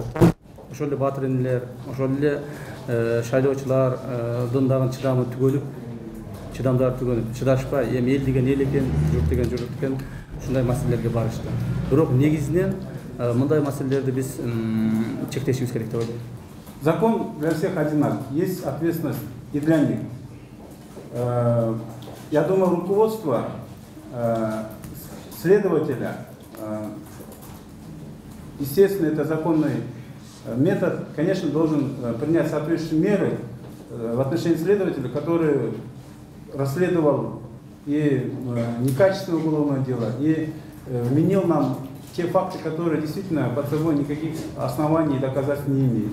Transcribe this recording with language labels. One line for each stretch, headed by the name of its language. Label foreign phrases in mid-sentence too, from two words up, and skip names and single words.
Kyrgyz: Ошол эле баатыр энелер, ошол эле шайлоочулардын дагы чыдамдары түгөнүп, чыдашпай, эми эл деген эл экен, журт деген журт экен, ушундай маселелерге барышты. Бирок негизинен мындай маселелерди биз чектешибиз керек деп ойлойм.
Russian: Закон для всех одинаков, есть ответственность и для них. Я думаю, руководство следователя, естественно, это законный метод, конечно, должен принять соответствующие меры в отношении следователя, который расследовал и некачественное уголовное дело, и вменил нам те факты, которые действительно под собой никаких оснований и доказательств не имеют.